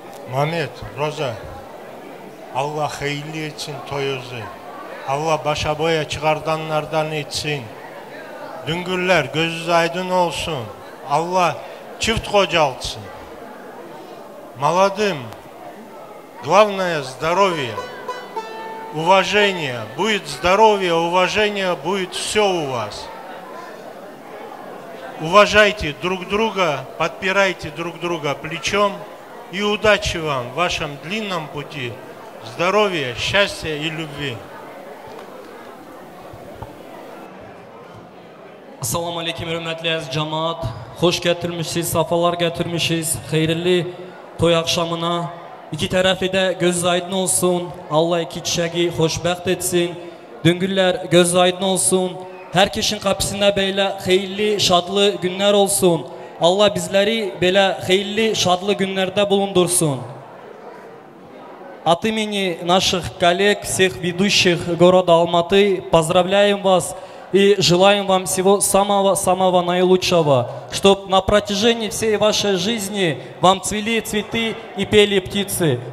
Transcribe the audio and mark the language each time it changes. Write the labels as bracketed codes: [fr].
[tr] Mehmet, Roza, Allah hayırlı etsin toyunuzu. Allah başa boya çıkardanlardan etsin. Düngürler gözünüz aydın olsun. Allah çift kocaltsın. [ru] Молодым главное здоровье, уважение. Будет здоровье, уважение, будет все у вас. Уважайте друг друга, подпирайте друг друга плечом. И удачи вам в вашем длинном пути. Здоровья, счастья и любви. [tr] Assalamu alaikum hürmetli aziz cemaat. Hoş getirmişiz, safalar getirmişiz. Hayırlı toy akşamına. İki tarafı da göz aydın olsun. Allah iki çiçeği hoşbəxt etsin. Düngürler göz aydın olsun. Herkesin kapısında böyle hayırlı, şadlı günler olsun. Allah bizleri böyle hayırlı, şadlı günlerde bulundursun. [ru] От имени наших коллег, всех ведущих города Алматы, поздравляем вас и желаем вам всего самого наилучшего, чтобы на протяжении всей вашей жизни вам цвели цветы и пели птицы.